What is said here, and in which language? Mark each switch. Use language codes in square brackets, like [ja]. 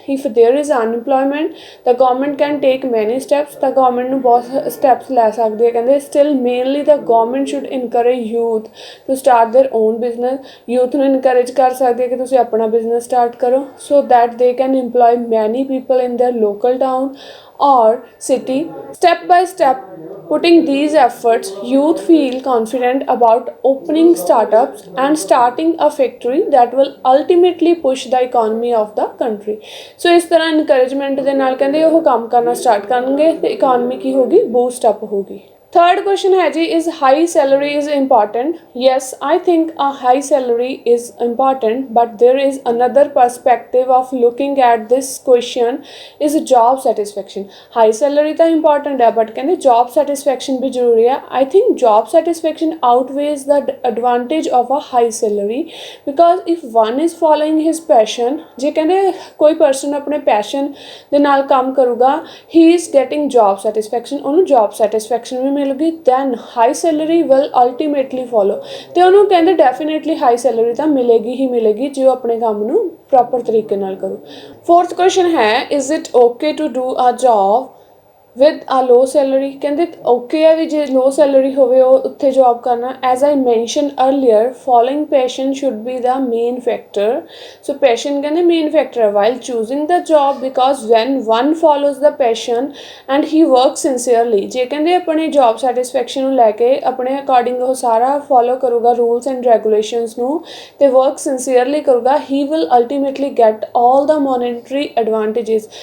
[en] if there is unemployment [pa] ਤਾਂ government can take ਮੈਨੀ steps, ਤਾਂ ਗਵਰਨਮੈਂਟ ਨੂੰ ਬਹੁਤ ਸਟੈਪਸ ਲੈ ਸਕਦੀ ਹੈ। [en] ਕਹਿੰਦੇ still mainly the government should encourage youth to start their own business. [pa] Youth ਨੂੰ ਇਨਕਰੇਜ ਕਰ ਸਕਦੀ ਹੈ ਕਿ ਤੁਸੀਂ ਆਪਣਾ ਬਿਜ਼ਨਸ ਸਟਾਰਟ ਕਰੋ, [en] So that they can employ many people in their local town or city. Step by step putting these efforts, youth feel confident about opening startups and starting a factory that will ultimately push the economy of the country. [pa] So ਇਸ ਤਰ੍ਹਾਂ encouragement ਦੇ ਨਾਲ ਕਹਿੰਦੇ ਉਹ ਕੰਮ ਕਰਨਾ start ਕਰਨਗੇ ਤੇ ਇਕਨੋਮੀ ਕੀ ਹੋਗੀ, ਬੂਸਟ ਅਪ ਹੋਗੀ। [en] Third question है जी, is high salary is important? Yes, I think a high salary is important, but there is another perspective of looking at this question is job satisfaction. High salary ਤਾਂ important है, but ਕਹਿੰਦੇ job satisfaction भी ਜ਼ਰੂਰੀ ਹੈ। I think job satisfaction outweighs the advantage of a high salary because if one is following his passion, [pa] ਜੇ ਕਹਿੰਦੇ ਕੋਈ person ਆਪਣੇ passion ਦੇ ਨਾਲ ਕੰਮ ਕਰੂਗਾ, [en] he is getting job satisfaction, [pa] ਉਹਨੂੰ job satisfaction ਵੀ ਮਿਲੂਗੀ, [en] then high salary will ultimately follow। [pa] ਤੇ ਉਹਨੂੰ ਕਹਿੰਦੇ ਡੈਫੀਨੇਟਲੀ ਹਾਈ ਸੈਲਰੀ ਤਾਂ ਮਿਲੇਗੀ ਹੀ ਮਿਲੇਗੀ ਜੇ ਉਹ ਆਪਣੇ ਕੰਮ ਨੂੰ ਪ੍ਰੋਪਰ ਤਰੀਕੇ ਨਾਲ ਕਰੂ। [en] Fourth question ਹੈ, is it okay to do a job with a low salary? [pa] ਕਹਿੰਦੇ ਓਕੇ ਹੈ ਵੀ ਜੇ ਲੋ ਸੈਲਰੀ ਹੋਵੇ ਉਹ ਉੱਥੇ ਜੋਬ ਕਰਨਾ। [en] As I mention earlier, following passion should be the main factor. So passion ਕਹਿੰਦੇ main factor ਹੈ while choosing the job, because when one follows the passion and he work sincerely, [pa] ਜੇ ਕਹਿੰਦੇ ਆਪਣੀ ਜੋਬ ਸੈਟਿਸਫੈਕਸ਼ਨ ਨੂੰ ਲੈ ਕੇ ਆਪਣੇ ਅਕੋਰਡਿੰਗ ਉਹ ਸਾਰਾ ਫੋਲੋ ਕਰੂਗਾ ਰੂਲਸ ਐਂਡ ਰੈਗੂਲੇਸ਼ਨਸ ਨੂੰ ਤੇ ਵਰਕ ਸਿੰਸੀਅਰਲੀ ਕਰੂਗਾ, [en] He will ultimately get all the monetary advantages.